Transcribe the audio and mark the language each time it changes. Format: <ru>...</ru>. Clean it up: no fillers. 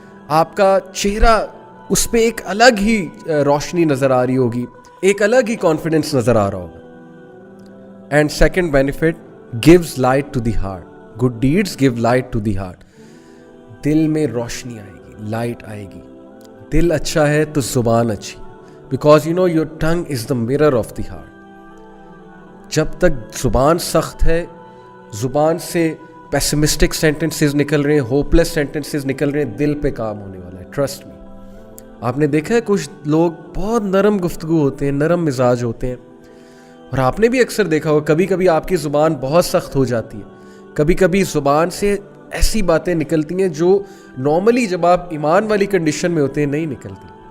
<ur>آپ کا چہرہ, اس پہ ایک الگ ہی روشنی نظر آ رہی ہوگی, ایک الگ ہی کانفیڈنس نظر آ رہا ہوگا.</ur> <en>And second benefit, gives light to the heart. Good deeds give light to the heart.</en> <ur>دل میں روشنی آئے گی, لائٹ آئے گی. دل اچھا ہے تو زبان اچھی,</ur> <en>Because your tongue is the mirror of the heart.</en> <ur>جب تک زبان سخت ہے, زبان سے پیسمسٹک سینٹنسز نکل رہے ہیں, ہوپلیس سینٹنسز نکل رہے ہیں, دل پہ کام ہونے والا ہے,</ur> <en>Trust me.</en> <ur>آپ نے دیکھا ہے کچھ لوگ بہت نرم گفتگو ہوتے ہیں, نرم مزاج ہوتے ہیں, اور آپ نے بھی اکثر دیکھا ہوگا کبھی کبھی آپ کی زبان بہت سخت ہو جاتی ہے, کبھی کبھی زبان سے ایسی باتیں نکلتی ہیں جو نارملی جب آپ ایمان والی کنڈیشن میں ہوتے ہیں نہیں نکلتی.</ur>